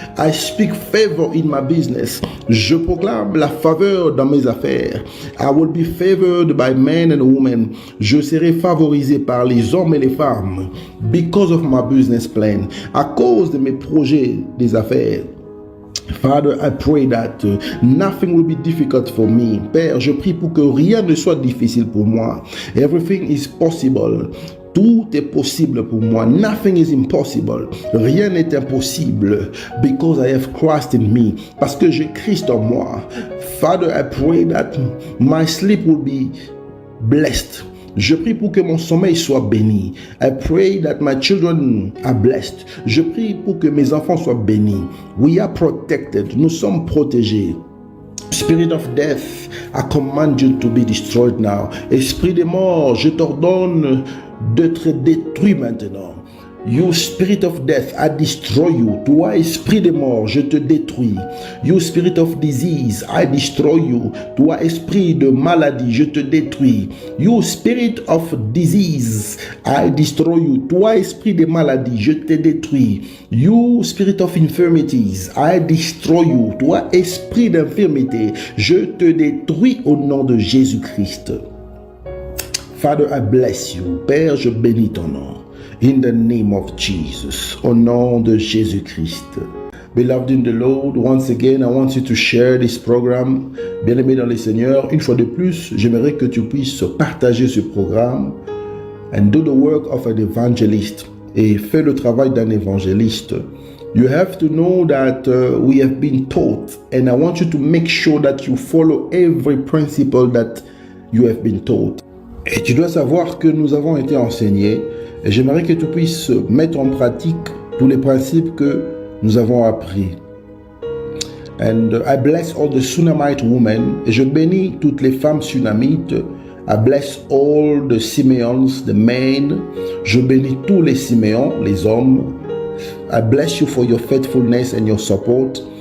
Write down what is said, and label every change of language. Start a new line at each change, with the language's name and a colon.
English: I speak favor in my business.
French: Je proclame la faveur dans mes affaires.
English: I will be favored by men and women.
French: Je serai favorisé par les hommes et les femmes.
English: Because of my business plan.
French: À cause de mes projets des affaires.
English: Father, I pray that nothing will be difficult for me.
French: Père, je prie pour que rien ne soit difficile pour moi.
English: Everything is possible.
French: Tout est possible pour moi.
English: Nothing is impossible.
French: Rien n'est impossible.
English: Because I have Christ in me.
French: Parce que j'ai Christ en moi.
English: Father, I pray that my sleep will be blessed.
French: Je prie pour que mon sommeil soit béni.
English: I pray that my children are blessed.
French: Je prie pour que mes enfants soient bénis.
English: We are protected.
French: Nous sommes protégés.
English: Spirit of death, I command you to be destroyed now.
French: Esprit des morts, je t'ordonne d'être détruit maintenant.
English: You spirit of death, I destroy you.
French: Toi, esprit de mort, je te détruis.
English: You spirit of disease, I destroy you.
French: Toi, esprit de maladie, je te détruis.
English: You spirit of disease, I destroy you.
French: Toi, esprit de maladie, je te détruis.
English: You spirit of infirmities, I destroy you.
French: Toi, esprit d'infirmité, je te détruis au nom de Jésus-Christ.
English: Father, I bless you.
French: Père, je bénis ton nom.
English: In the name of Jesus,
French: au nom de Jésus-Christ.
English: Beloved in the Lord, once again, I want you to share this program.
French: Bien-aimé dans le Seigneur, une fois de plus, j'aimerais que tu puisses partager ce programme
English: and do the work of an evangelist
French: et fais le travail d'un évangéliste.
English: You have to know that we have been taught, and I want you to make sure that you follow every principle that you have been taught.
French: Et tu dois savoir que nous avons été enseignés. Et j'aimerais que tu puisses mettre en pratique tous les principes que nous avons appris.
English: And I bless all the Sunamite women.
French: Et je bénis toutes les femmes sunamites.
English: I bless all the Simeons, the men.
French: Je bénis tous les Siméons, les hommes.
English: I bless you for your faithfulness and your support.